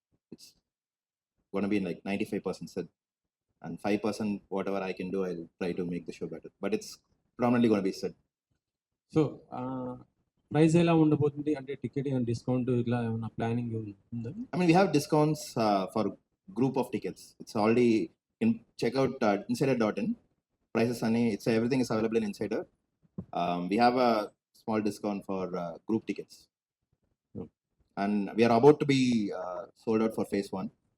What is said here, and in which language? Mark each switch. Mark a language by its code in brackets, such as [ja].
[en] It's gonna be like 95% Sid, and 5% whatever I can do, I'll try to make the show better. But it's predominantly gonna be Sid. [te] So price ఎలా ఉండబోతుంది? అంటే ticket discount ఇలా ఏమైనా planning ఉందా? [en] I mean, we have discounts for group of tickets. It's already, you can check out insider.in. Prices it's everything is available in Insider. We have a small discount for group tickets. And we are about to be sold out for phase 1.